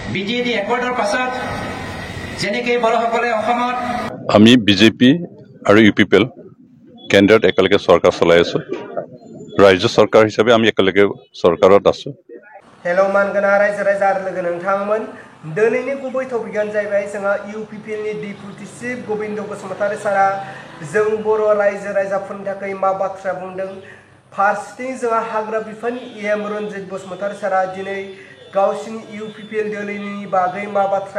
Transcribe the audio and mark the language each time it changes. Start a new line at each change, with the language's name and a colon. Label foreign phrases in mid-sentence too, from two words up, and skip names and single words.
Assamese: বিজেডি একৰ্ডৰ পাছত যেনেকৈ বড়োসকলে অসমত আমি বিজেপি আৰু ইউপিপিএল কেন্দ্ৰত একেলগে চৰকাৰ চলাই আছো ৰাজ্য চৰকাৰ হিচাপে আমি একেলগে চৰকাৰত আছো
Bodo: हेलो मानगोना रायजो राजा आरो लोगो नोंथांमोन दिनैनि गुबै टपिकआनो जाहैबाय जोंहा इउपिपिएल नि डेपुटि चिफ गोविंद बसुमतारी सारा जों बर' रायजो राजाफोरनि थाखाय मा बाथ्रा बुंदों फारसेथिं जोंहा हाग्रा बिफाननि एम रन्जित बसुमतारी सारा दिनै गावसिनि इउपिपिएल दोलोनि बागै मा बाथ्रा